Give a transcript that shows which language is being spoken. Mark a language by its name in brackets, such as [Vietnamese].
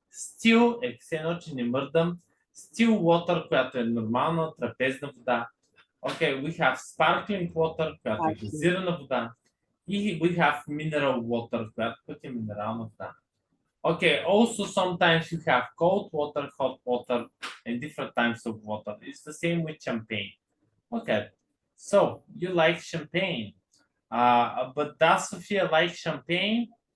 [Bulgarian] Still е все едно, че не мърдам. [English] Still water, [Bulgarian] която е нормална, трапезна вода. [English] Okay, we have sparkling water, [Bulgarian] която е газирана вода. И [English] we have mineral water, [Bulgarian] която пък е минерална вода. [English] Okay, also sometimes you have cold water, hot water, and different types of water. It's the same with champagne. Okay, so you like champagne. But does Sophia like champagne?